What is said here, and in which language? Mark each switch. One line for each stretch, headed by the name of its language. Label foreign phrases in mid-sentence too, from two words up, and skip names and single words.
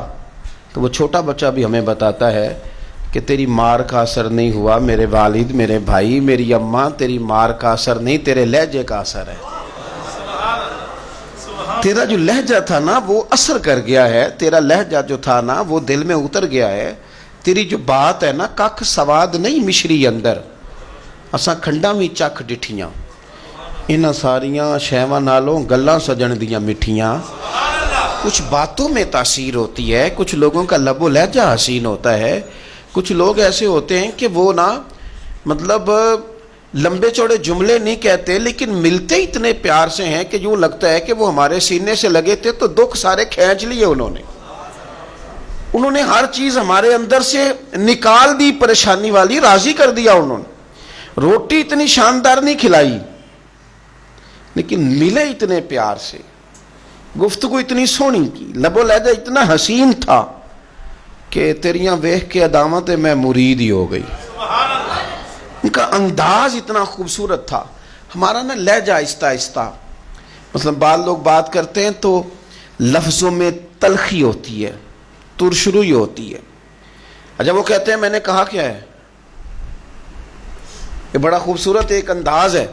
Urdu: تو وہ چھوٹا بچہ بھی ہمیں بتاتا ہے کہ تیری مار کا اثر نہیں ہوا میرے والد، میرے بھائی، میری اماں، تیری مار کا اثر نہیں، تیرے لہجے کا اثر ہے۔ تیرا جو لہجہ تھا نا وہ اثر کر گیا ہے، تیرا لہجہ جو تھا نا وہ دل میں اتر گیا ہے۔ تیری جو بات ہے نا،
Punjabi: ککھ سواد نہیں مشری اندر، اساں کھنڈاں وی چکھ ڈٹھیاں، انہاں ساریاں شیواں نالوں گلاں سجن دیاں مٹھیاں۔
Urdu: کچھ باتوں میں تاثیر ہوتی ہے، کچھ لوگوں کا لب و لہجہ حسین ہوتا ہے، کچھ لوگ ایسے ہوتے ہیں کہ وہ نا مطلب لمبے چوڑے جملے نہیں کہتے لیکن ملتے اتنے پیار سے ہیں کہ یوں لگتا ہے کہ وہ ہمارے سینے سے لگے تھے تو دکھ سارے کھینچ لیے انہوں نے ہر چیز ہمارے اندر سے نکال دی، پریشانی والی راضی کر دیا انہوں نے۔ روٹی اتنی شاندار نہیں کھلائی لیکن ملے اتنے پیار سے، گفتگو اتنی سونی کی، لب و لہجہ اتنا حسین تھا کہ
Punjabi: تیریاں ویکھ کے اداواں تے میں مرید ہی ہو گئی۔
Urdu: ان کا انداز اتنا خوبصورت تھا۔ ہمارا نا لہجہ آہستہ آہستہ، مثلا بعض لوگ بات کرتے ہیں تو لفظوں میں تلخی ہوتی ہے، ترشروئی ہوتی ہے۔ جب وہ کہتے ہیں میں نے کہا کیا ہے، یہ بڑا خوبصورت ایک انداز ہے۔